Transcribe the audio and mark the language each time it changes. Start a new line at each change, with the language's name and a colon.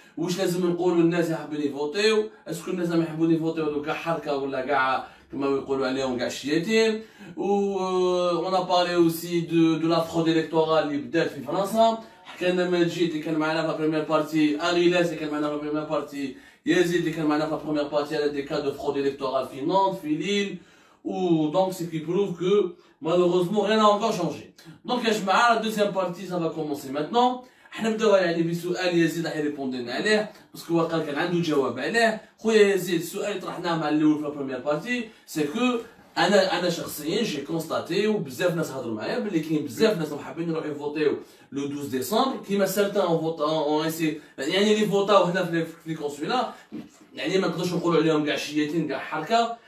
Arabic: واش لازم نقولوا الناس يحبون يفوتيو. اسكو الناس ما يحبون يفوتيو هذو كاع حركة ولا كاع كما يقولوا عليهم كاع الشياطين.
French: on a parlé aussi de la fraude électorale
Arabic: اللي بدات في فرنسا. حكينا مجيد اللي كان معنا في
French: la première partie,
Arabic: Arilas اللي كان معنا في la première partie, يزيد اللي كان معنا في la première partie على
French: des cas de fraude électorale
Arabic: في Nantes, في Lille.
French: Donc ce qui prouve que malheureusement rien n'a encore changé. Donc
Arabic: يا جماعة
French: la deuxième partie ça va commencer maintenant.
Arabic: حنا نبداو يعني بسؤال يزيد راح يريبوندي لنا عليه باسكو هو قال كان عنده جواب عليه. خويا يزيد السؤال اللي طرحناه مع الاول في لا بروميير بارتي سي كو انا شخصيا جي كونستاتي وبزاف ناس هضروا معايا بلي كاين بزاف ناس حابين يروحوا يفوتيو لو 12 ديسمبر كيما سارتان اون اسي يعني اللي فوتاو هنا في لي كونسولا يعني ما نقدرش نقولوا عليهم كاع شياطين كاع حركه.